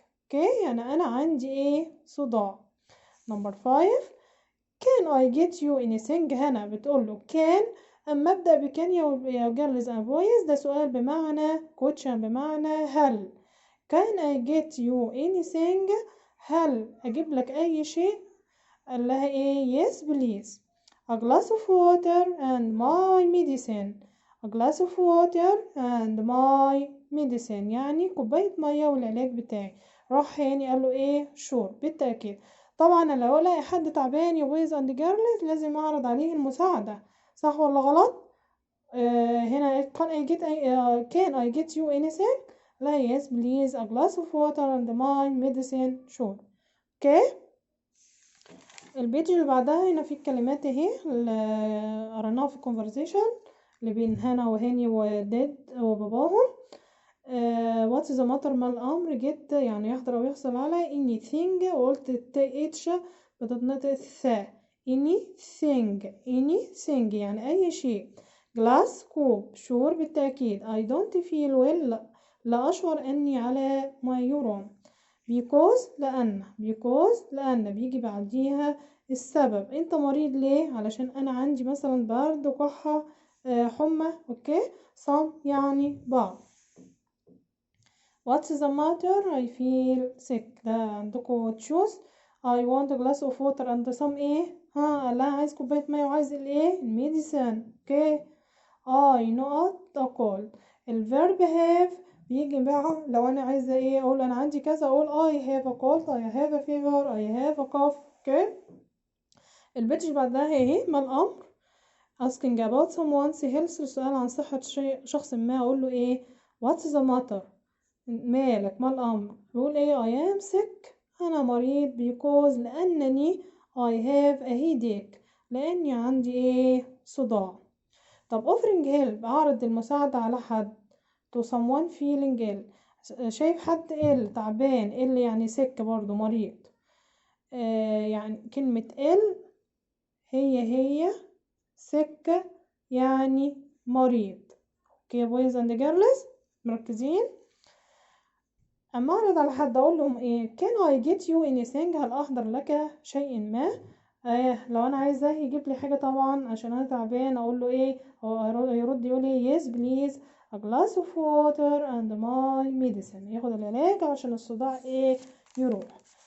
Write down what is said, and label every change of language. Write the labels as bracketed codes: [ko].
[ar] اوكي، يعني انا عندي ايه؟ صداع. نمبر 5. [en] can I get you anything؟ [ar] هنا بتقول له [en] can. [ar] اما ابدا بكان يا جيرلز [en] and boys [ar] ده سؤال بمعنى question، بمعنى هل. [en] can I get you anything؟ [ar] هل اجيب لك اي شيء؟ قال لها ايه؟ [en] yes please. a glass of water and my medicine. a glass of water and my medicine [ar] يعني كوباية مية والعلاج بتاعي. راح يعني قال له ايه؟ sure بالتأكيد. طبعا انا لو الاقي حد تعبان يا [en] boys and girls [ar] لازم اعرض عليه المساعدة، صح ولا غلط؟ هنا [en] can I get you anything؟ لا yes please a glass of water and my medicine sure. [ar] اوكي، البيج اللي بعدها هنا في الكلمات اهي اللي قريناها في conversation اللي بين هنا وهاني وداد وباباهم. [en] What's the matter? [ar] ما الامر؟ جيت يعني يحضر او يحصل على anything، وقلت اتش بتتنطق ثا. anything يعني اي شيء. glass كوب. sure بالتأكيد. [en] I don't feel well [ar] لا اشعر اني على ما يرام. because لأن بيجي بعديها السبب. انت مريض ليه؟ علشان انا عندي مثلا برد وكحة حمى. اوكي، some يعني بعض. [en] what's the matter؟ I feel sick. [ar] ده عندكم choose. [en] I want a glass of water and some [ar] ايه؟ لا عايز كوباية مية وعايز الايه؟ الميديسن. اوكي، [en] I not a cold. [ar] الverb have بيجي بقى لو انا عايزة ايه اقول انا عندي كذا، اقول [en] I have a cold, I have a fever, I have a cough. [ar] اوكي. البيج اللي بعدها هي ما الامر. [en] asking about someone's health، [ar] السؤال عن صحة شخص ما، اقول له ايه [en] what's the matter، [ar] مالك، ما الامر. بقول ايه [en] I am sick، [ar] انا مريض، because لانني [en] I have a headache، [ar] لاني عندي ايه صداع. طب [en] offering help، [ar] اعرض المساعدة على حد. [en] to someone feeling ill، [ar] شايف حد ill تعبان، ill يعني sick برضو مريض. يعني كلمة ill هي sick يعني مريض. [en] Okay boys and girls مركزين. [ar] اما اعرض على حد اقول لهم ايه [en] can I get you anything، [ar] هل احضر لك شيء ما. لو انا عايزاه يجيب لي حاجه طبعا عشان انا تعبان، اقول له ايه، هو يرد يقول ايه [en] yes please a glass of water and my medicine، [ar] ياخد العلاج عشان الصداع ايه يروح.